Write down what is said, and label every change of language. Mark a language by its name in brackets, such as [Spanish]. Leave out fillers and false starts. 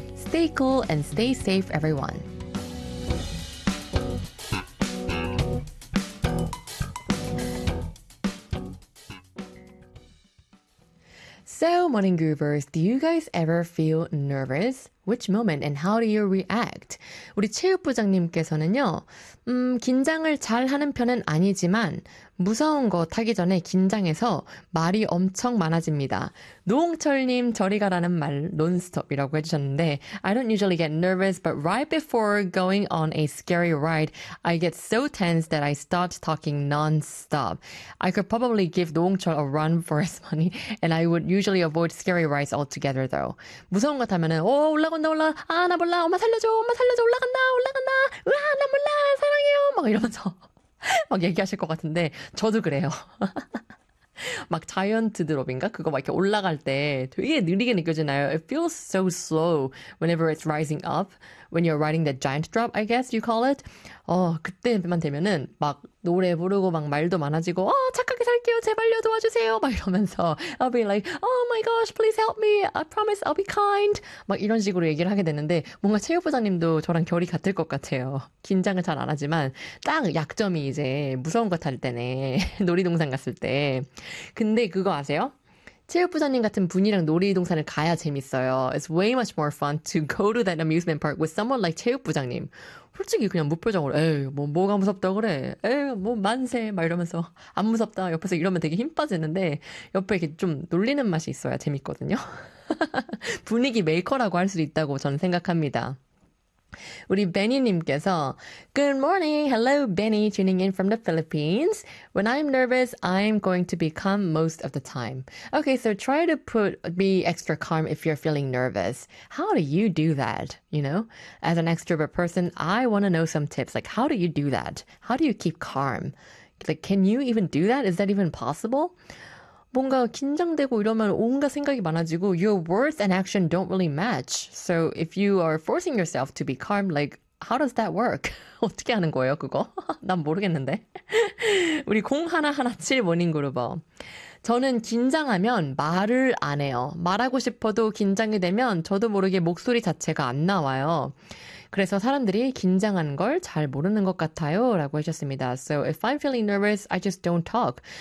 [English] Stay cool and stay safe, everyone. So, morning groovers, do you guys ever feel nervous? Which moment and how do you react? [Korean] 우리 체육 부장님께서는요, 긴장을 잘 하는 편은 아니지만 무서운 거 타기 전에 긴장해서 말이 엄청 많아집니다. 노홍철님, 저리 가라는 말 논스톱이라고 해주셨는데 [English] I don't usually get nervous, but right before going on a scary ride, I get so tense that I start talking non-stop. I could probably give 노홍철 a run for his money, and I would usually avoid scary rides altogether though. [Korean] 무서운 거 타면은 오, 올라간다 올라 아, 나 몰라, 엄마 살려줘, 엄마 살려줘, 올라간다, 올라간다, 와, 나 몰라, 사랑해요, 막 이러면서 막 얘기하실 것 같은데 저도 그래요. 막 자이언트 드롭인가? 그거 막 이렇게 올라갈 때 되게 느리게 느껴지나요? [English] It feels so slow whenever it's rising up. When you're riding the giant drop, I guess you call it. [Korean] 그때만 되면은 막 노래 부르고 막 말도 많아지고 어, 착하게 살게요. 제발요. 도와주세요. 막 이러면서 [English] I'll be like, oh my gosh, please help me. I promise I'll be kind. [Korean] 막 이런 식으로 얘기를 하게 되는데 뭔가 체육부장님도 저랑 결이 같을 것 같아요. 긴장을 잘 안 하지만 딱 약점이 이제 무서운 거 탈 때네. 놀이동산 갔을 때. 근데 그거 아세요? 체육부장님 같은 분이랑 놀이동산을 가야 재밌어요. [English] It's way much more fun to go to that amusement park with someone like 체육부장님. [Korean] 솔직히 그냥 무표정으로 에이 뭐가 무섭다 그래. 에이 뭐 만세 막 이러면서 안 무섭다 옆에서 이러면 되게 힘 빠지는데 옆에 이렇게 좀 놀리는 맛이 있어야 재밌거든요. 분위기 메이커라고 할 수도 있다고 저는 생각합니다. 우리 베니님께서 [English] Good morning! Hello, Benny, tuning in from the Philippines. When I'm nervous, I'm going to be calm most of the time. Okay, so try to be extra calm if you're feeling nervous. How do you do that, you know? As an extrovert person, I want to know some tips. Like, how do you do that? How do you keep calm? Like, can you even do that? Is that even possible? [Korean] 뭔가 긴장되고 이러면 온갖 생각이 많아지고 [English] your words and action don't really match. So if you are forcing yourself to be calm, like, how does that work? [Korean] 어떻게 하는 거예요, 그거? 난 모르겠는데. 우리 0117 모닝그루버. 저는 긴장하면 말을 안 해요. 말하고 싶어도 긴장이 되면 저도 모르게 목소리 자체가 안 나와요. 그래서 사람들이 긴장한 걸 잘 모르는 것 같아요 라고 하셨습니다. [English] So if I'm feeling nervous, I just don't talk.